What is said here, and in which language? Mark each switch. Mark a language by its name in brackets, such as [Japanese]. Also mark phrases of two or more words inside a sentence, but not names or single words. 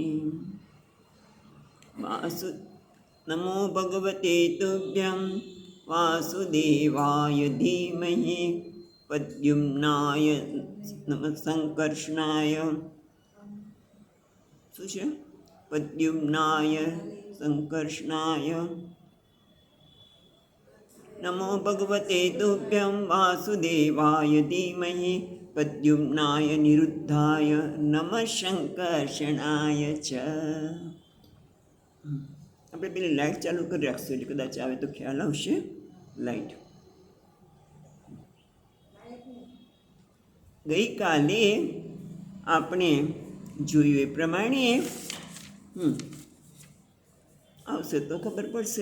[Sanskrit] नमो भगवते तुभ्यं वासुदेवाय धीमहि प्रद्युम्नाय नमः संकर्षणाय प्रद्युम्नाय संकर्षणाय। नमो भगवते तुभ्यं वासुदेवाय धीमहि प्रद्युम्नाय निरुद्धाय नमः संकर्षणाय च। [Gujarati] આપણે પેલી લાઇટ ચાલુ કરી રાખશું એટલે કદાચ આવે તો ખ્યાલ આવશે. લાઇટ ગઈકાલે આપણે જોયું એ પ્રમાણે આવશે તો ખબર પડશે.